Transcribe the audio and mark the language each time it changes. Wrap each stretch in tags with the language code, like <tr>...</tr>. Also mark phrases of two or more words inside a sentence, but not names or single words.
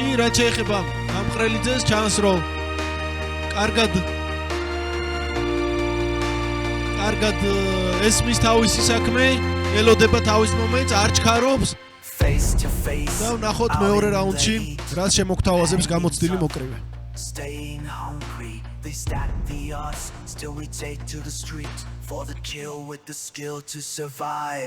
<ka>რაც შეეხება გამყრელიძეს, ჩანს რომ კარგად ესმის თავისი საქმე, ელოდება თავის მომენტს, არ ჩქარობს. და ვნახოთ მეორე რაუნდში რაც შემოგთავაზებს გამოცდილი მოკრივე.</ka> <en>Staying hungry, they stack the odds, still we take to the streets for the kill with the skill to survive.</en>